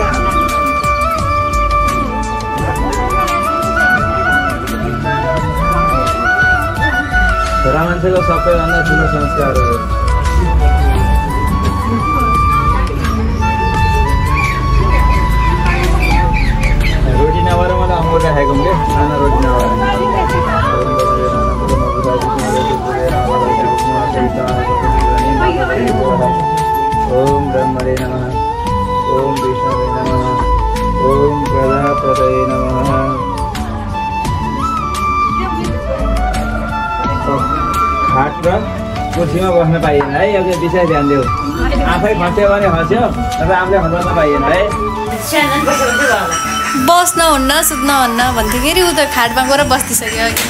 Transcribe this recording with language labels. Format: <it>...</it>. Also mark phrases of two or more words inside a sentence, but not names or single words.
<ne>छोरा मान्छेको सबैभन्दा ठुलो संस्कार हो रोटी नभएर मलाई अङ्गुर राखेको के सानो रोटी नभएर</ne> <sa>ओम ब्रह्मणे नमः ओम विष्णवे नमः ओम प्रजापतये नमः</sa> <ne>खाट र कुर्सीमा बस्न पाइएन है एउटा विषय ध्यान देऊ आफै खस्यो भने खस्यो तर आफूले खस्न पाइएन है बस्न हुन्न सुत्न हुन्न भन्थ्यो फेरि उ त खाटमा गएर बस्दिसक्यो</ne>